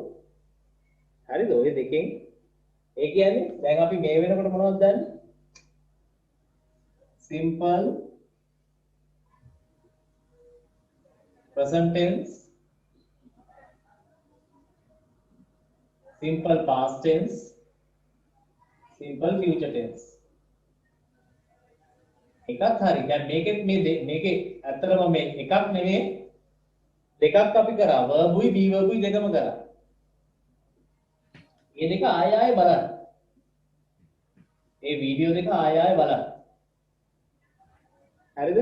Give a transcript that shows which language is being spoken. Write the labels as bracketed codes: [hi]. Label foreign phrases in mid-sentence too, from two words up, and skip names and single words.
[si] හරිද? ඔය දෙකෙන් ඒ කියන්නේ දැන් අපි මේ වෙනකොට මොනවද දන්නේ? [en] simple present tense, simple past tense, simple future tense. [si] එකක් හරි. දැන් මේකේ ඇත්තටම මේ එකක් නෙමෙයි දෙකක් අපි කරා. [en] verbuයි be verbuයි [si] දෙකම කරා. මේ දෙක ආයෙ බලන්න. මේ වීඩියෝ දෙක ආයෙ බලන්න. හරිද?